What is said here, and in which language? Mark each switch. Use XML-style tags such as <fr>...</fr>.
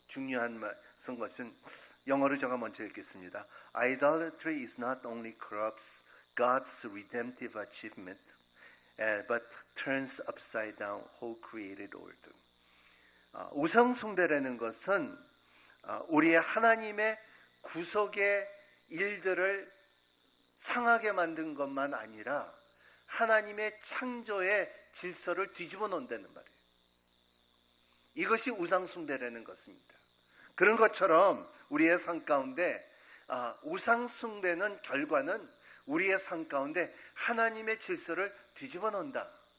<ko>중요한 말 쓴 것은 영어로 제가 먼저 읽겠습니다.</ko> <en>Idolatry is not only corrupts God's redemptive achievement, but turns upside down whole created order.</en> <ko>우상 숭배라는 것은 우리의 하나님의 구속의 일들을 상하게 만든 것만 아니라 하나님의 창조의 질서를 뒤집어 놓는다는 말이에요. 이것이 우상 숭배라는 것입니다. 그런 것처럼 우리의 삶 가운데 우상 숭배는 결과는 우리의 삶 가운데 하나님의 질서를 뒤집어 놓는다.</ko>